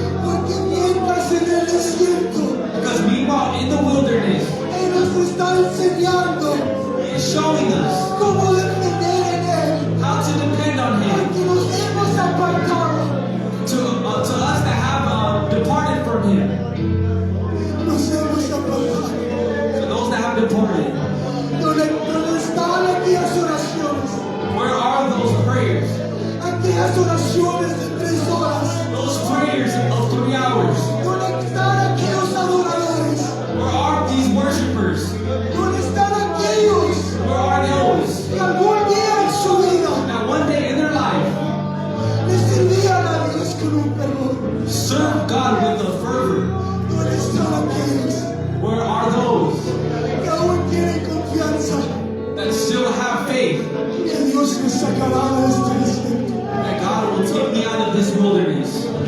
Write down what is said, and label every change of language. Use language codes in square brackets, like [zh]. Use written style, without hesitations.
[es] Porque mientras en el desierto [en] Because meanwhile, in the wilderness, [es] Él nos está enseñando [en] He is showing us [es] cómo depender en Él. [en] how to depend on Him. [es] Porque nos hemos apartado, [en] To us that have departed from Him, [es] nos hemos apartado. [en] to those that have departed, [es] ¿Dónde están aquellas oraciones? [en] where are those prayers? [es] Aquellas oraciones de 3 horas. [en] Those prayers of 3 hours? [es] ¿Dónde están aquellos adoradores? [en] Where are these worshipers? [es] ¿Dónde están aquellos [en] Where are those [es] que algún día en su vida [en] that one day in their life [es] le servían a Dios con un fervor? [en] serve God with a fervor? [es] ¿Dónde están aquellos [en] Where are those [es] que aún tienen confianza [en] that still have faith [es] que Dios me sacará de este desierto? [en] that God will take me out of this wilderness?